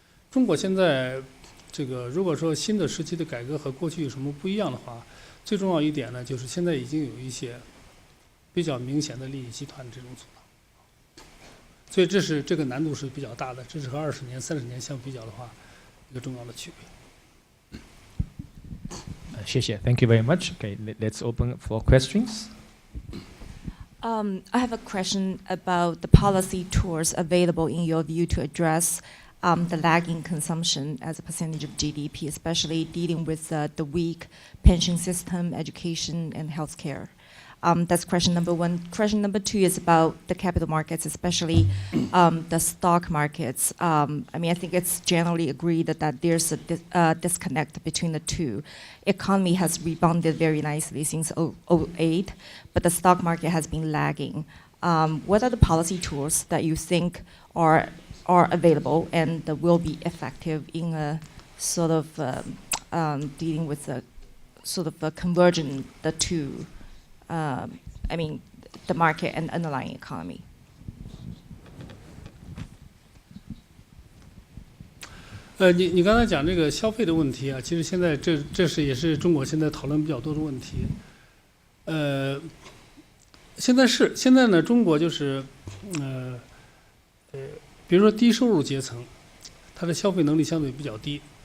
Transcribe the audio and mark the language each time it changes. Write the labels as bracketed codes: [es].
[zh] 中国现在这个如果说新的时期的改革和过去有什么不一样的话，最重要一点呢，就是现在已经有一些比较明显的利益集团这种阻挠，所以这个难度是比较大的，这是和20年、30年相比较的话，一个重要的区别。谢谢 [en] ，Thank you very much. Okay, let's open for questions. I have a question about the policy tools available in your view to address the lagging consumption as a percentage of GDP, especially dealing with the weak pension system, education, and healthcare. That's question number one. Question number two is about the capital markets, especially the stock markets. I think it's generally agreed that there's a disconnect between the two. Economy has rebounded very nicely since 2008, but the stock market has been lagging. What are the policy tools that you think are available and will be effective in a sort of dealing with the sort of converging the two? The market and underlying economy. [zh] 你刚才讲这个消费的问题啊，其实现在也是中国现在讨论比较多的问题。现在呢，中国就是比如说低收入阶层，他的消费能力相对比较低。